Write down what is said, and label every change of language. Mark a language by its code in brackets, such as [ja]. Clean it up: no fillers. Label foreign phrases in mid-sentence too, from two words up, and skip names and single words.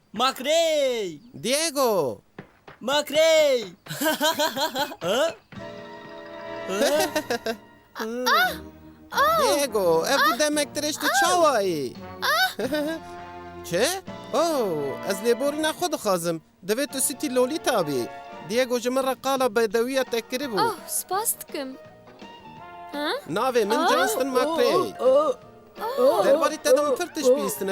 [ku] Makrey! Diego! Makrey! [tr] Diego, ev bu demektir işte çavayı. [ku] Çe? Ez lêborîna xwe dixwazim. Divê tu sîtî Lolita bî. Diego ji min re qala bedewiya te kiribû. Spas dikim. Navê min Johnston Macrae. Derbarê te de min pir tişt bîstine.